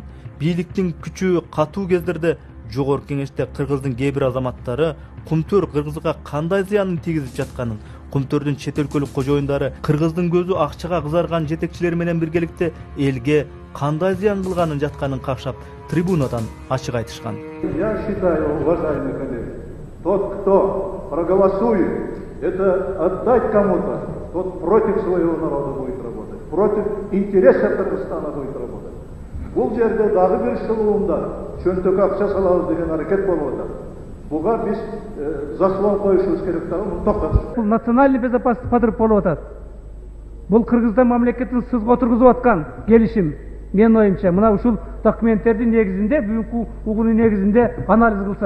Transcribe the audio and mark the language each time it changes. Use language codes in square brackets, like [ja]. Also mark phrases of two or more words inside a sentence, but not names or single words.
[ky] Бийликтин күчү катуу кездерде Жогорку Кеңеште Кыргыздын кээ бир азаматтары Кумтөр Кыргызга кандай зыянын тийгизип жатканын, Кумтөрдүн чет өлкөлүк кожоюндары Кыргыздын көзү акчага кызарган жетекчилер менен биргеликте элге кандай зыян кылганын жатканын какшап, трибунадан ачык айтышкан. [ru] Я считаю, уважаемые коллеги, тот, кто проголосует, это отдать кому-то, тот против своего народа будет работать, против интересов Кыргызстана будет работать. [ky] Бул жерде дагы бир шылуунда чөнтөк акча салабыз деген аракет болуп атат. Буга биз заслон коюшубуз керек дагы, муну токтотуш. Бул [ru] национальный безопасность [ky] подырып болуп атат. Бул Кыргызстан мамлекетин сызга отургузуп аткан келишим. Менин оюмча мына ушул документтердин негизинде, бүгүнкү угунун негизинде анализ кылсак,